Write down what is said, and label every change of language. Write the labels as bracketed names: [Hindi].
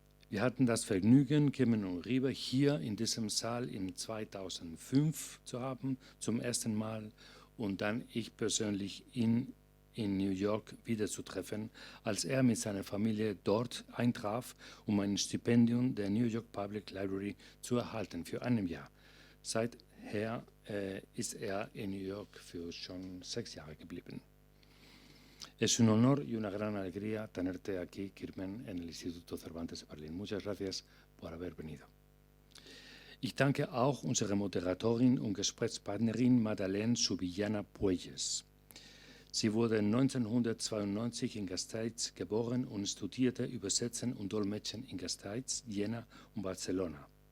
[German] Wir hatten das Vergnügen, Kirmen Uribe hier in diesem Saal im 2005 zu haben, zum ersten Mal, und dann ich persönlich ihn in New York wiederzutreffen, als er mit seiner Familie dort eintraf, um ein Stipendium der New York Public Library zu erhalten für ein Jahr. Seither ist er in New York für schon 6 Jahre geblieben. [Spanish] Es un honor y una gran alegría tenerte aquí, Kirmen, en el Instituto Cervantes de Berlín. Muchas gracias por haber venido. [German] Ich danke auch unserer Moderatorin und Gesprächspartnerin Madeleine Subillana Puelles. Sie wurde 1992 in Gasteiz geboren und studierte Übersetzen und Dolmetschen in Gasteiz, Jena und Barcelona.